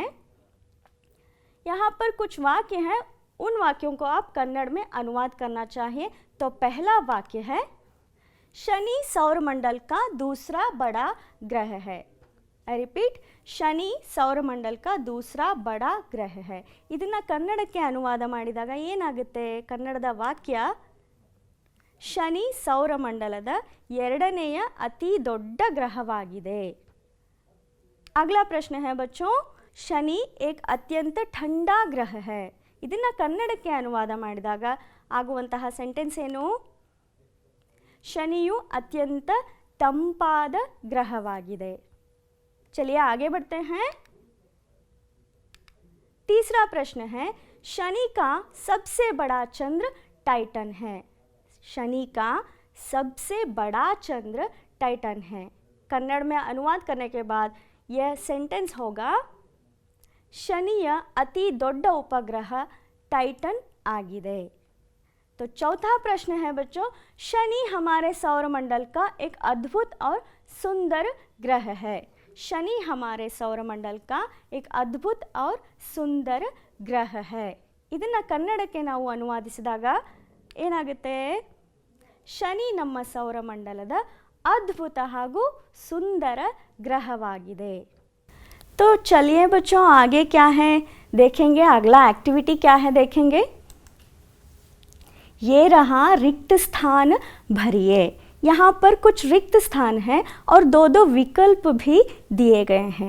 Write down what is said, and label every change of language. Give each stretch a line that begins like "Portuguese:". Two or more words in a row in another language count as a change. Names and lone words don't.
Hindi: यहाँ पर कुछ वाक्य हैं, उन वाक्यों को आप कन्नड़ में अनुवाद करना चाहिए। तो पहला वाक्य है, शनि सौरमंडल का दूसरा बड़ा ग्रह है।
English: I repeat,
Hindi: शनि सौरमंडल का दूसरा बड़ा ग्रह है।
Kannada: ಇದನ್ನ ಕನ್ನಡಕ್ಕೆ ಅನುವಾದ ಮಾಡಿದಾಗ ಏನಾಗುತ್ತೆ? ಕನ್ನಡದ ವಾಕ್ಯ, ಶನಿ ಸೌರಮಂಡಲದ ಎರಡನೆಯ ಅತಿ ದೊಡ್ಡ ಗ್ರಹವಾಗಿದೆ।
Hindi: अगला प्रश्न है बच्चों, शनि एक अत्यंत ठंडा ग्रह है।
Kannada: ಇದನ್ನ ಕನ್ನಡಕ್ಕೆ ಅನುವಾದ ಮಾಡಿದಾಗ ಆಗುವಂತಹ ಸೆಂಟೆನ್ಸ್ ಏನು? ಶನಿಯು ಅತ್ಯಂತ ತಂಪಾದ ಗ್ರಹವಾಗಿದೆ।
Hindi: चलिए आगे बढ़ते हैं। तीसरा प्रश्न है, शनि का सबसे बड़ा चंद्र टाइटन है। शनि का सबसे बड़ा चंद्र टाइटन है। कन्नड़ में अनुवाद करने के बाद यह सेंटेंस होगा,
Kannada: ಶನಿಯ ಅತಿ ದೊಡ್ಡ ಉಪಗ್ರಹ टाइटन आಗಿದೆ।
Hindi: तो चौथा प्रश्न है बच्चों, शनि हमारे सौरमंडल का एक अद्भुत और सुंदर ग्रह है। शनि हमारे सौरमंडल का एक अद्भुत और सुंदर ग्रह है।
Kannada: ಇದನ್ನ ಕನ್ನಡಕ್ಕೆ ನಾವು ಅನುವಾದಿಸಿದಾಗ ಏನಾಗುತ್ತೆ? ಶನಿ ನಮ್ಮ ಸೌರಮಂಡಲದ ಅದ್ಭುತ ಹಾಗೂ ಸುಂದರ ಗ್ರಹವಾಗಿದೆ।
Hindi: तो चलिए बच्चों, आगे क्या है देखेंगे। अगला एक्टिविटी क्या है देखेंगे। ये रहा रिक्त स्थान भरिए। यहाँ पर कुछ रिक्त स्थान हैं और दो दो विकल्प भी दिए गए हैं।